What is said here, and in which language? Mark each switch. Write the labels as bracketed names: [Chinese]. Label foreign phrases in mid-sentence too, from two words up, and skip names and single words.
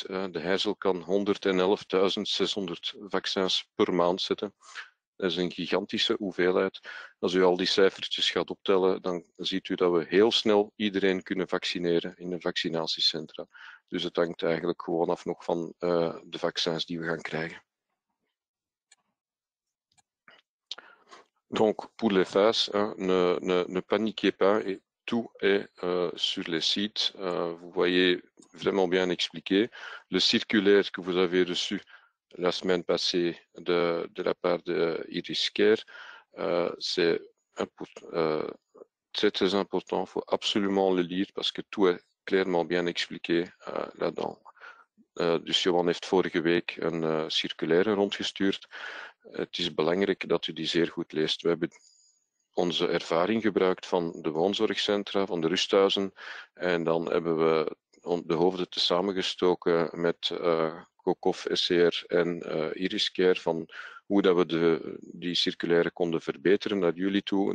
[Dutch] De Heizel kan 111.600 vaccins per maand zetten. Dat is een gigantische hoeveelheid. Als u al die cijfertjes gaat optellen, dan ziet u dat we heel snel iedereen kunnen vaccineren in de vaccinatiecentra. Dus het hangt eigenlijk gewoon af nog van de vaccins die we gaan krijgen. [French] Donc, pour les phases, ne paniquez pas, et tout est sur les sites. Vous voyez vraiment bien expliqué. Le circulaire que vous avez reçu la semaine passée de la part de Iriscare, c'est très très important. Il faut absolument le lire parce que tout est clairement bien expliqué là-dedans. [Dutch] Dus Johan heeft vorige week een circulaire rondgestuurd. Het is belangrijk dat u die zeer goed leest. We hebben onze ervaring gebruikt van de woonzorgcentra, van de rusthuizen. En dan hebben we de hoofden te samengestoken met COCOF, SCR en Iriscare van hoe dat we die circulaire konden verbeteren naar jullie toe.